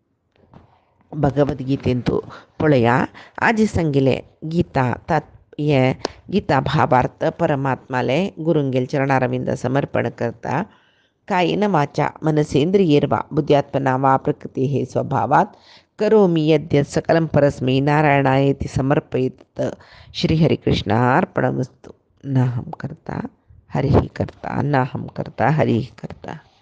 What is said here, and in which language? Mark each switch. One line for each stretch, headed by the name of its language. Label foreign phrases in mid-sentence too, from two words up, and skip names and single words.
Konkani: भगवद्गीतेंतू पळया आजी सांगिल्लें गीता हे गीता भावार्थ परमात्माले गुरुंगेल चरणारविंद समर्पण करता
Sanskrit: कायेन वाचा मनसेंद्रियेर्वा बुद्ध्यात्मना वा प्रकृती हे स्वभावात करोमि यद्यत् सकलं परस्मै नारायणायेति समर्पयेत् श्रीहरिकृष्णार्पणमस्तु। नाहं कर्ता हरिः कर्ता, नाहं कर्ता हरिः कर्ता।